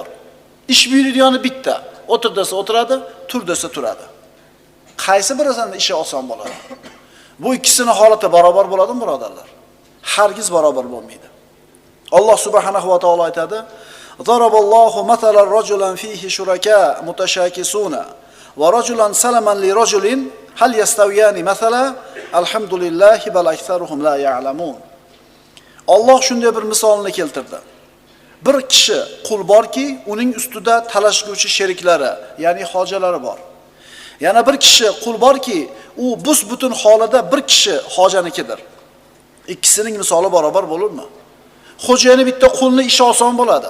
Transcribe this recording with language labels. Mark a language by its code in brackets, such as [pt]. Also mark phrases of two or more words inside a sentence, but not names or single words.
[uz] Ish buyuradigan bitta. O'tir desa o'tiradi, tur desa turadi. Qaysi birisining ishi oson bo'ladi? Bu ikkisini holati barobar bo'ladimi, birodarlar? Hargiz barobar bo'lmaydi. [ar] الله سبحانه وتعالى aytadi: "ضرب الله مثلا رجلا فيه شركاء متشاكسون ورجلا سلما لرجل هل يستويان مثلا الحمد لله بل أكثرهم لا يعلمون." [uz] Alloh shunday bir misolni keltirdi. Bir kishi qul borki, uning ustida talashguvchi sheriklari, ya'ni hojalari bor. Yana bir kishi qul borki, u bus-butun holida bir kishi hojanikidir. Ikkisining misoli barobar bo'ladimi? Xo'jayini bitta qulni ishi oson bo'ladi.